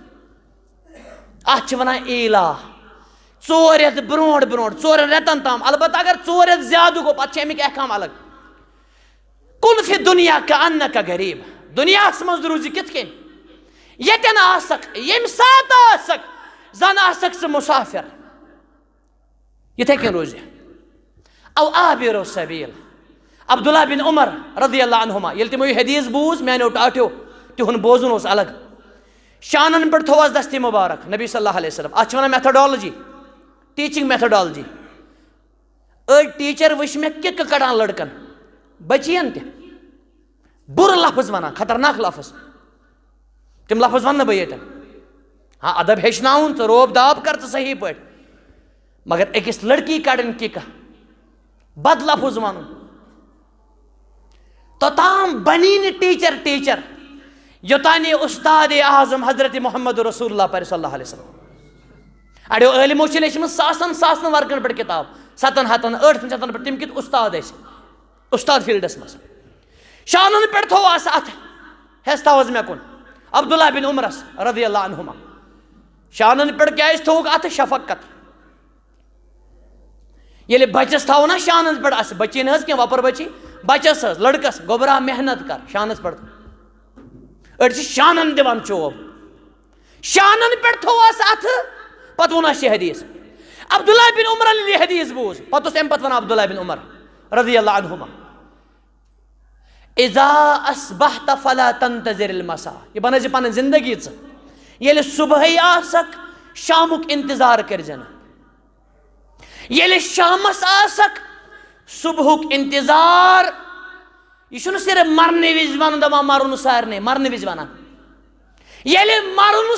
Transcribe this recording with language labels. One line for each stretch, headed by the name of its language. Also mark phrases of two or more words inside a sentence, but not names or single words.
Kashmiri: اتھ چھِ ونان ایٖلہ 4 رٮ۪تھ برونٛٹھ برونٛٹھ 4 رٮ۪تن تام البتہ اگر 4 رٮ۪تھ زیادٕ گوٚو پتہٕ چھِ امیِکۍ احکام الگ
Arabic: کُن فی دُنیا کأنک غریٖب
Kashmiri: دُنیاہس منٛز روٗزِ کِتھ کٔنۍ ییٚتٮ۪ن آسکھ ییٚمہِ ساتہٕ آسکھ زن آسکھ ژٕ مُسافر یِتھے کٔنۍ روزِ
Arabic: او عابر سبیل
Kashmiri: عبداللہ بن عمر
Arabic: رضی اللہ عنہما
Kashmiri: ییٚلہِ تِمو یہِ حدیث بوٗز میانیو ٹاٹھیو تِہُنٛد بوزُن اوس الگ شانن پٮ۪ٹھ تھووس دستی مبارک نبی
Arabic: صلی اللہ علیہ وسلم
Kashmiri: اتھ چھِ ونان
English: methodology teaching methodology
Kashmiri: أڑۍ ٹیچر وٕچھ مےٚ کِکہٕ کڑان لڑکن بچین تہِ بُرٕ لفظ ونان خطرناک لفظ تِم لفظ ونہٕ نہٕ بہٕ ییٚتٮ۪ن ہاں ادب ہیٚچھناوُن ژٕ روب داب کر ژٕ صحیح پٲٹھۍ مگر أکِس لڑکی کڑٕنۍ کِکہٕ بد لفظ ونُن توٚتام بنی نہٕ ٹیچر یوٚتانۍ یہِ استاد اعظم حضرت محمد رسول اللہ پرِ
Arabic: صلی اللہ علیہ وسلم
Kashmiri: اڑیو عٲلمو چھِ لیچھمٕژ ساسن ورقن پٮ۪ٹھ کِتاب 7 ہتن 8 شتن پٮ۪ٹھ تِم کِتھ استاد ٲسۍ استاد فیٖلڈس منٛز شانن پٮ۪ٹھ تھوٚو اَتھ ہٮ۪س تھاو حظ مےٚ کُن عبداللہ بن عمرس
Arabic: رضی اللہ عنہما
Kashmiri: شانن پٮ۪ٹھ کیٛازِ تھوٚوُکھ اتھ شفقت ییٚلہِ بچس تھاوو نا شانن پٮ۪ٹھ اَسہِ بچی نہٕ حظ کینٛہہ وۄپر بچی بچس حظ لڑکس گوٚبرا محنت کر شانس پٮ۪ٹھ أڑۍ چھِ شانن دِوان چوب شانن پٮ۪ٹھ تھوٚو اَسہِ اتھٕ پتہٕ ووٚن اَسہِ یہِ حدیث عبداللہ بن عمرن ییٚلہِ یہِ حدیث بوٗز پتہٕ اوس امہِ پتہٕ ونان عبداللہ بن عمر
Arabic: رضی اللہ عنہما اذا اصبحت فلا تنتظر
Kashmiri: المساء یہ بنٲیزِ پنٕنۍ زندگی ژٕ ییٚلہِ صبحٲے آسکھ شامُک انتظار کٔرزِ نہٕ ییٚلہِ شامس آسکھ صبحُک انتظار یہ چھُنہٕ صرف مرنہٕ وِزِ ونُن دپان مرُن سارنٕے مرنہٕ وِزِ ونان ییٚلہِ مرُن